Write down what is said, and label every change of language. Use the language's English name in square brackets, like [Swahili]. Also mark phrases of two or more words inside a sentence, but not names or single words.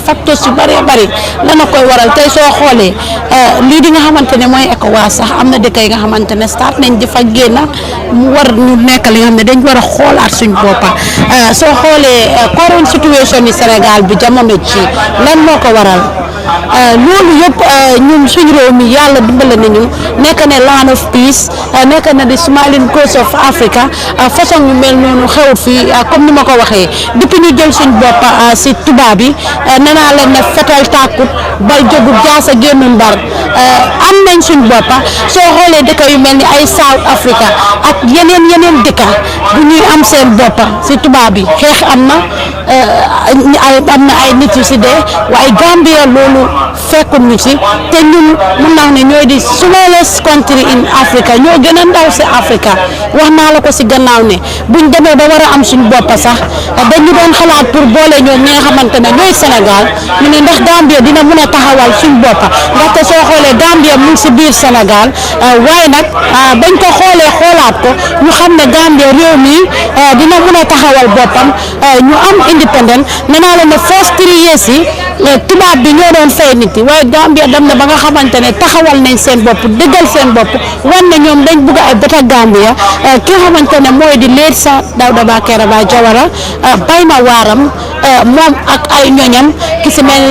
[Wolof] facteurs yu bare bari lana koy waral tey soo xoolee lii di nga xamante ne mooy ECOWAS sax am na dëkk yi nga xamante ne start nañ di fa génn mu war ñu nekk li nga xam ne dañ war a xoolaat suñ boppa soo xoolee [English] current situation [Wolof] yi Sénégal bi jamono ci lan moo ko waral loolu yëpp ñun suñu réew mi yàlla dimbale nañu nekk ne [English] land of peace [Wolof] nekk na di [English] smiling coast of Africa [Wolof] façon yu mel noonu xewut fii comme ni ma ko waxee depuis ñu jël suñ bopp si tubaab yi nee naa leen ne fetal tàkkut bal jógut jaasa génn mbar am nañ suñ boppa soo xoolee dëkk yu mel ni ay South Africa ak yeneen dëkka bu ñuy am seen boppa si tubaab yi xeex am na ay nit yu si dee waaye Gambia loolu fekkul ñu si te ñun mun naa ne ñooy di [English] smallest country in Africa [Wolof] ñoo gën a ndaw si Africa wax naa la ko si gannaaw ne buñ demee ba war a am suñ boppa sax dañu doon xalaat pour boole ñoom ñi nga xamante ne ñooy Sénégal ñu ne ndax Gambia dina mun a taxawal suñ boppa ndaxte soo xoolee Gambia mu ngi si biir Sénégal waaye nag bañ ko xoolee xoolaat ko ñu xam ne Gambia réew mi dina mun a taxawal boppam ñu am independent nee naa la ne [English] first 3 years [Wolof] yi tubaab bi ñoo doon fay nit yi waaye Gambia dem na ba nga xamante ne taxawal nañ seen bopp dëggal seen bopp wan ne ñoom dañ bugg ay beta Gambia ki nga xamante ne mooy di leet sa Dawda Kairaba Jawara bay na waaram moom ak ay ñoñam ki si mel ni